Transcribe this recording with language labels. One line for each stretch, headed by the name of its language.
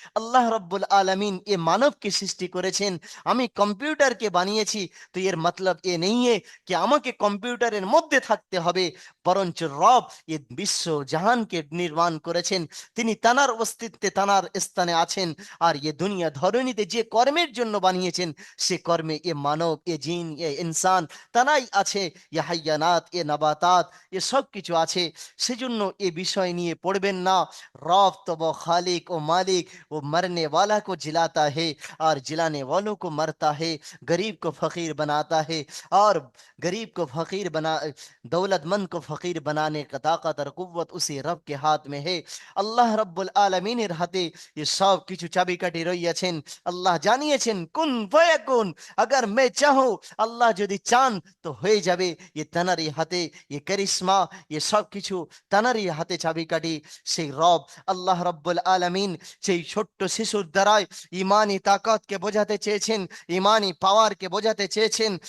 Bangla: আল্লাহ রাব্বুল আলামিন মানবকে সৃষ্টি করেছেন, আমি কম্পিউটারকে বানিয়েছি, তো এর মতলব নেই कि আমাকে কম্পিউটারের মধ্যে থাকতে হবে, বরঞ্চ রব বিশ্ব জাহানকে নির্মাণ করেছেন, তিনি তানার অস্তিত্বে তানার স্থানে আছেন। আর দুনিয়া ধরনীতে যে কর্মের জন্য বানিয়েছেন সে কর্মে মানব, জিন, ইনসান তারাই আছে, হাইয়ানাত, নাবাতাত, সব কিছু আছে। সেজন্য এ বিষয় নিয়ে নিয়ে পড়বেন না।
Hindi: रब तो वो खालिक ও मालिक, वो मरने वाला को जिलाता है और जिलाने वालों को मरता है, गरीब को फकीर बनाता है और गरीब को फकीर बना, दौलतमंद को फकीर बनाने का ताकत और कुव्वत उसी रब के हाथ में है।
Bangla: আল্লাহ রব্বুল আলামিনের হাতে এ সব কিছু চাবিকাঠি রইয়াছেন। আল্লাহ জানিয়েছেন
Arabic: কুন ফায়াকুন,
Hindi: अगर मैं चाहूं,
Bangla: আল্লাহ যদি চান তো হয়ে যাবে। ये তানারি হাতে,
Hindi: ये करिश्मा,
Bangla: ये সব কিছু তানারি হাতে চাবিকাঠি। সেই রব আল্লাহ রব্বুল আলামিন সেই ছোট্ট শিশুর দ্বারাই ইমানি তাকতকে বোঝাতে চেয়েছেন, ইমানি পাওয়ারকে বোঝাতে চেয়েছেন।